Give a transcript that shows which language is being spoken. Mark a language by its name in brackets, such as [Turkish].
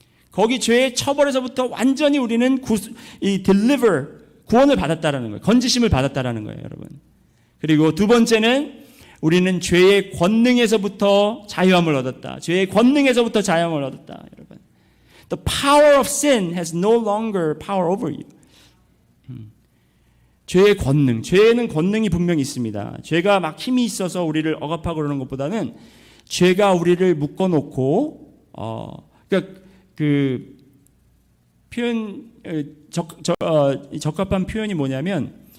[Korean] 거기 죄의 처벌에서부터 완전히 우리는 deliver 구원을 받았다라는 거예요. 건지심을 받았다라는 거예요, 여러분. 그리고 두 번째는 우리는 죄의 권능에서부터 자유함을 얻었다. 죄의 권능에서부터 자유함을 얻었다, 여러분. [English] The power of sin has no longer power over you. [Korean] 죄의 권능, 죄에는 권능이 분명히 있습니다. 죄가 막 힘이 있어서 우리를 억압하고 그러는 것보다는 죄가 우리를 묶어놓고, 그러니까 그 표현 적합한 표현이 뭐냐면